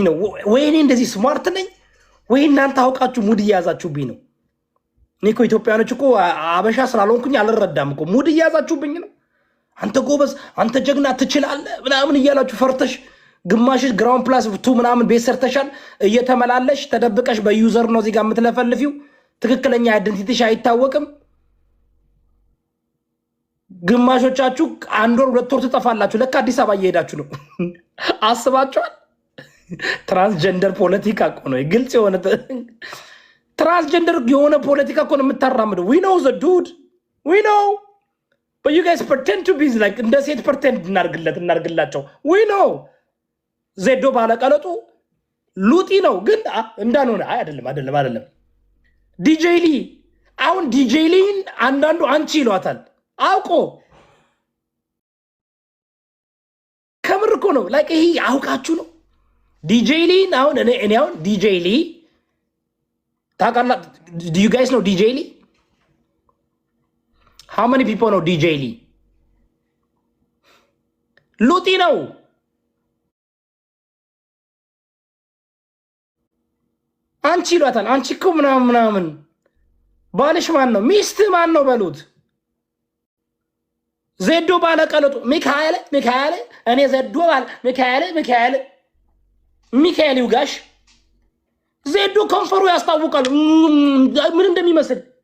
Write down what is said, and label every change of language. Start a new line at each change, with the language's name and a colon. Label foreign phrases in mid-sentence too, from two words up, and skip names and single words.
Amharic: ነው። ወይ እኔ እንደዚህ ስማርት ነኝ ወይ እናንተ አውቃችሁ ሙድ እያያዛችሁብኝ ነው። እኔ እኮ ኢትዮጵያኖች እኮ አበሻ ስላልሆንኩኝ አልረዳም እኮ ሙድ እያያዛችሁብኝ ነው። አንተ ጎበዝ፣ አንተ ጀግና፣ ትችላለህ ምናምን እያላችሁ ፈርተሽ ግማሽ
English: ground plus two
Amharic: ምናምን ቤት ሰርተሻል እየተመላለሽ ተደብቀሽ በዩዘር ነው እዚህ ጋር የምትለፈልፊው። ትክክለኛ አይደንቲቲሽ አይታወቅም። ግማሾቻችሁ 1 ወር 2 ወር ትጠፋላችሁ። ለካ አዲስ አበባ እየሄዳችሁ ነው። አስባችኋል? ትራንስጀንደር ፖለቲካ እኮ ነው፣ ግልጽ የሆነ ትራንስጀንደር የሆነ ፖለቲካ እኮ ነው የምታራምደው።
English: we know the dude we know but you guys pretend to be like
Amharic: እንደ ሴት pretend እናርግላቸው።
English: we know
Amharic: ዜዶ ባለቀለጡ ሉጢ ነው ግን እንዳልሆነ አይደለም። ዲጄሊ አሁን ዲጄሊን አንዳንዱ አንቺ ይሏታል አውቆ። ከምር እኮ ነው ላይክ ይሄ አውቃችሁ ነው። ዲጄሊን አሁን እኔ አሁን ዲጄሊ ታውቃላ?
English: do you guys know ዲጄሊ? how many people know ዲጄሊ?
Amharic: ሉጢ ነው። አንቺ ይሏታል። አንቺ እኮ ምናምን ባልሽ ማን ነው? ሚስት ማን ነው በሉት። ዜዶ ባለቀለጡ ሚካኤል እኔ ዜዶ ባለ ሚካኤል ይውጋሽ። ዜዶ ከንፈሩ ያስታውቃል ምን እንደሚመስል